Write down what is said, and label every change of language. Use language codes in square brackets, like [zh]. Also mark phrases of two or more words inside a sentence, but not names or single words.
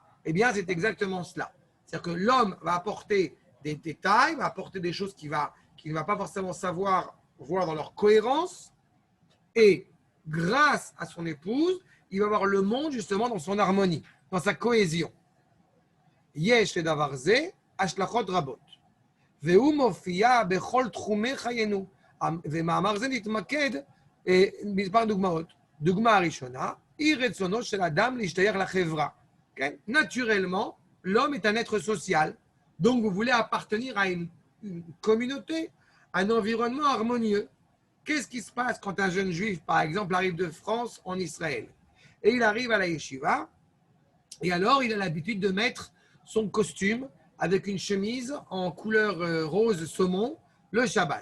[fr] Eh bien, c'est exactement cela. C'est-à-dire que l'homme va apporter des détails, va apporter des choses qu'il ne va pas forcément savoir voir dans leur cohérence, et grâce à son épouse, il va voir le monde justement dans son harmonie, dans sa cohésion. [he] יש לדבר זה השלכות רבות. והוא מופיע בכל תחומי חיינו. ומאמר זה נתמקד מספר דוגמאות. דוגמה הראשונה, היא רצונו של אדם להשתייך לחברה. כן? [fr] Naturellement, l'homme est un être social. Donc, vous voulez appartenir à une communauté, un environnement harmonieux. Qu'est-ce qui se passe quand un jeune juif, par exemple, arrive de France en Israël? Et il arrive à la yeshiva, et alors il a l'habitude de mettre son costume avec une chemise en couleur rose saumon, le Shabbat.